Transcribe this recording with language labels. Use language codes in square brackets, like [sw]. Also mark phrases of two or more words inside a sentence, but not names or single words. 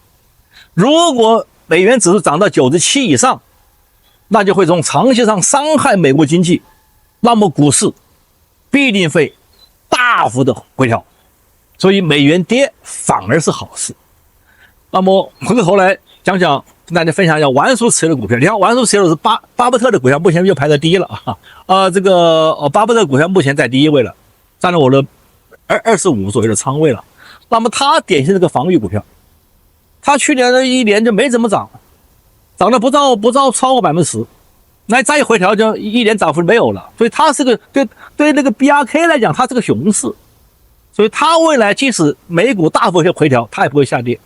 [zh] 如果美元指數漲到97以上，那就會從長期上傷害美國經濟，那麼股市必定會大幅的回調，所以美元跌反而是好事。那麼回過頭來講講，跟大家分享一下玩叔持有的股票。你看玩叔持有的是巴菲特的股票，目前又排在第一了啊。這個巴菲特股票目前在第一位了，占了我的25左右的倉位了。那麼它典型是個防禦股票。他去年的一年就沒怎麼漲，漲了不到超過10%，那再一回調就一年漲幅沒有了，所以它是個對那個 BRK 來講，它是個熊市，所以它未來即使美股大幅回調，它也不會下跌。